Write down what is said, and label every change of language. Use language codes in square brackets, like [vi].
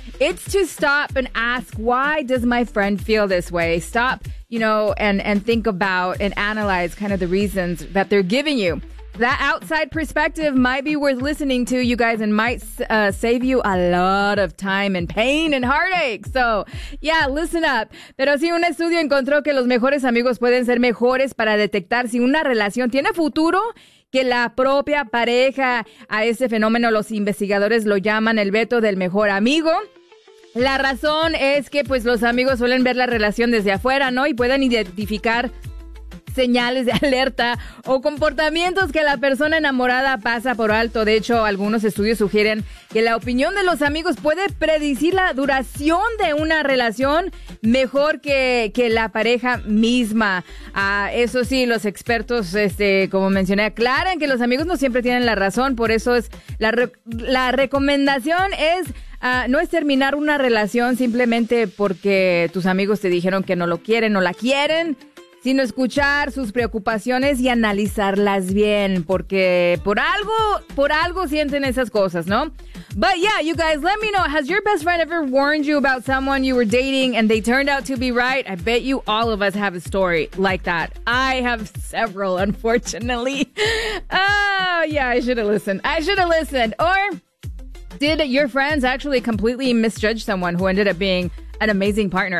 [en] It's to stop and ask, why does my friend feel this way? Stop, you know, and think about and analyze kind of the reasons that they're giving you. That outside perspective might be worth listening to, you guys, and might save you a lot of time and pain and heartache. So, yeah, listen up. [es] Pero sí, un estudio encontró que los mejores amigos pueden ser mejores para detectar si una relación tiene futuro que la propia pareja. A ese fenómeno los investigadores lo llaman el veto del mejor amigo. La razón es que, pues, los amigos suelen ver la relación desde afuera, ¿no? Y pueden identificar señales de alerta o comportamientos que la persona enamorada pasa por alto. De hecho, algunos estudios sugieren que la opinión de los amigos puede predecir la duración de una relación mejor que la pareja misma. Eso sí, los expertos, como mencioné, aclaran que los amigos no siempre tienen la razón. Por eso es la recomendación es no es terminar una relación simplemente porque tus amigos te dijeron que no lo quieren o la quieren, sino escuchar sus preocupaciones y analizarlas bien, porque por algo sienten esas cosas, ¿no? [en] But yeah, you guys, let me know, has your best friend ever warned you about someone you were dating and they turned out to be right? I bet you all of us have a story like that. I have several, unfortunately. Oh, yeah, I should have listened. Or did your friends actually completely misjudge someone who ended up being an amazing partner?